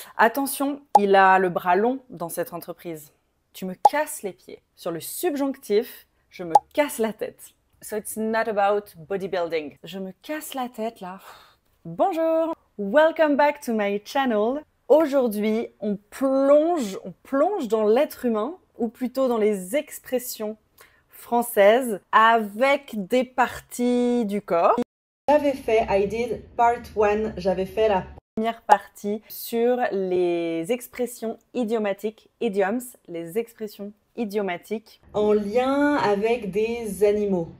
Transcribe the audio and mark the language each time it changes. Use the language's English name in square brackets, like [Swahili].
[French] Attention, il a le bras long dans cette entreprise. Tu me casses les pieds. Sur le subjonctif, je me casse la tête. [English] So it's not about bodybuilding. [French] Je me casse la tête là. Bonjour, [English] welcome back to my channel. [French] Aujourd'hui, on plonge dans l'être humain, ou plutôt dans les expressions françaises, avec des parties du corps. J'avais fait, [English] I did part 1, [French] j'avais fait la première partie sur les expressions idiomatiques, idioms, les expressions idiomatiques en lien avec des animaux.